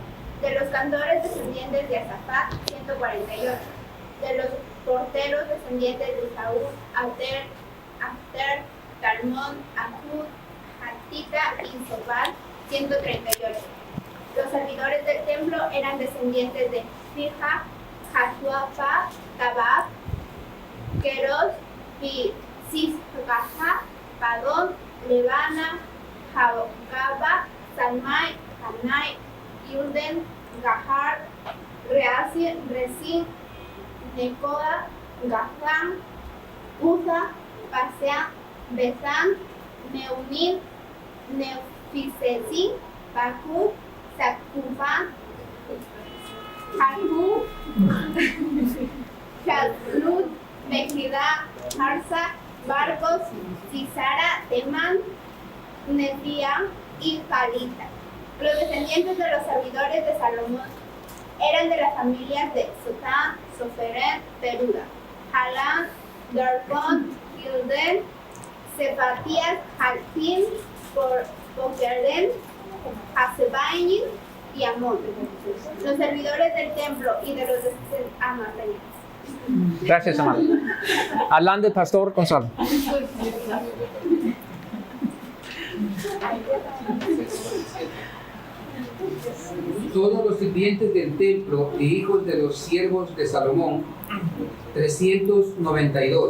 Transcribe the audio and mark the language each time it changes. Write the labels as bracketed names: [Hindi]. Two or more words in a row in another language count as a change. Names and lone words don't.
[Spanish] De los cantores descendientes de Asafat, 148. De los porteros descendientes de Saúl, Ater, Talmón, Acud, Hatita y Sobal, 138. Los servidores del templo eran descendientes de Fija, Jasuafa, Tabab, Queros y Sisgaja, Padón, Levana, Jababa, Salmai, Hanai, Yurden, Gahar, Reasin, Resin, Nekoda, Gazán, Uza, Pasea, Besán, Neunim, Nefisesin, Bakú, Sakufán, Jakú, Chalud, Mejida, Harsa, Barcos, Cisara, Temán, Nefía y Calita. Los descendientes de los servidores de Salomón eran de las familias de Sotán, Soferet, Peruda, Halán, Darkon, Gilden, Sefatías, Jalfín, Boquerem, Hasebaim y Amón, los servidores del templo y de los Gracias, amado. Adelante, Pastor Gonzalo. Todos los sirvientes del templo e hijos de los siervos de Salomón, 392.